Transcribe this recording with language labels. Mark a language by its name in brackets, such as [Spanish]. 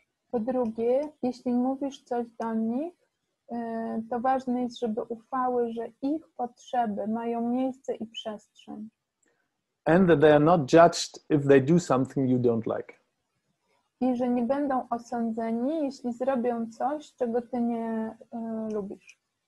[Polish] Po drugie, jeśli mówisz coś do nich, to ważne jest, żeby ufały, że ich potrzeby mają miejsce i przestrzeń. [English] And that they are not judged if they do something you don't like. [Polish] I że nie będą osądzeni, jeśli zrobią coś, czego ty nie lubisz.